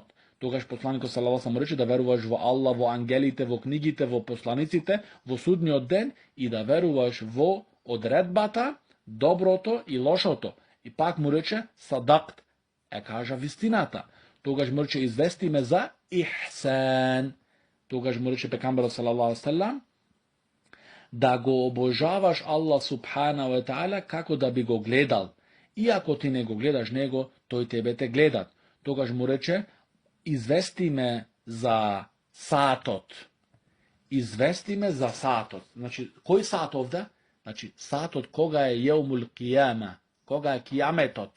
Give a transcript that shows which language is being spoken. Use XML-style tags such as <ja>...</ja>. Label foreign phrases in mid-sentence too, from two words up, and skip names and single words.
<mk>Тогаш посланикот</mk> <ar>صلى الله عليه وسلم</ar> <mk>му рече да веруваш во Аллах, во ангелите, во книгите, во посланиците, во судниот ден и да веруваш во одредбата, доброто и лошото. И пак му рече: садакт, кажа вистината. Тогаш му рече: извести ме за ихсан. Тогаш му рече пекамберот</mk> <ar>صلى الله عليه وسلم</ar> <mk>да го обожаваш</mk> <ar>الله سبحانه وتعالى</ar> <mk>како да би го гледал. И ако ти не го гледаш него, тој тебе те гледат. Тогаш му рече: извести ме за саатот. Извести ме за саатот. Значи, кој саат овде? Значи, саатот кога е</mk> <ar>يوم القيامة,</ar> <mk>кога е кијаметот.</mk>